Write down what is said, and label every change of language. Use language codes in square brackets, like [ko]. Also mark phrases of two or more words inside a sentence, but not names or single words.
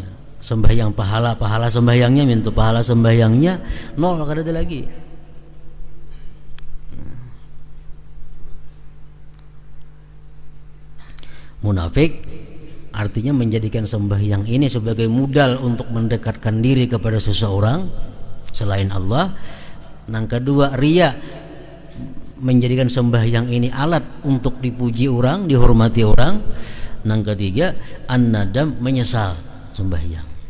[bjn] Sembahyang pahala sembahyangnya minta pahala sembahyangnya nol, kada ada lagi. [id] Munafik artinya menjadikan sembahyang ini sebagai modal untuk mendekatkan diri kepada seseorang selain Allah. Yang kedua, riya, menjadikan sembahyang ini alat untuk dipuji orang, dihormati orang. Yang ketiga, an-nadam, menyesal sembahyang.